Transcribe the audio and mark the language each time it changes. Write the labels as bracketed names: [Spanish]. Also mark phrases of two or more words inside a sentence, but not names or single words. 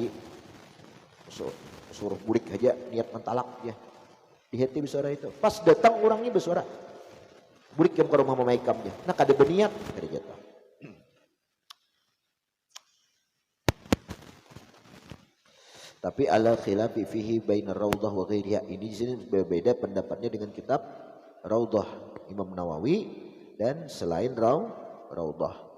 [Banjar] Suruh bulik aja niat mentalak ya. [Indonesian] Dihati bersuara itu. [Banjar] Pas datang orangnya bersuara. Bulik yang ke rumah mama ikam dia. Nah, kada berniat, kada jatuh. [Arabic] Tapi ala khilafi fihi bainar raudhah wa ghairiha. [Indonesian] Ini di sini berbeda pendapatnya dengan kitab Raudhah Imam Nawawi dan selain Raudhah.